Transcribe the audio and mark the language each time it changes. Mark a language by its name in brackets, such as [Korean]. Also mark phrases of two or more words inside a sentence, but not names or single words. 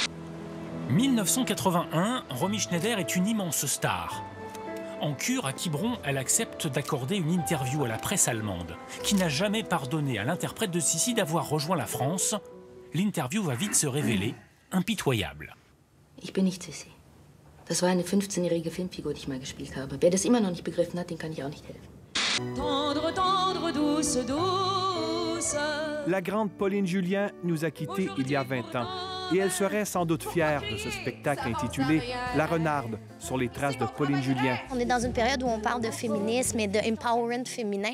[French] 1981, Romy Schneider est une immense star. En cure à Quiberon, elle accepte d'accorder une interview à la presse allemande, qui n'a jamais pardonné à l'interprète de Sissi d'avoir rejoint la France. L'interview va vite se révéler impitoyable. [German] Ich bin nicht Sissi. Das war eine 15-jährige Filmfigur, die ich mal gespielt habe. Wer das immer noch nicht begriffen hat, den kann ich auch nicht helfen. [French] Tendre, tendre, douce, douce. La grande Pauline Julien nous a quittés il y a 20 ans. Et elle serait sans doute fière de ce spectacle intitulé « La Renarde » sur les traces de Pauline Julien. On est dans une période où on parle de féminisme et de empowerment féminin.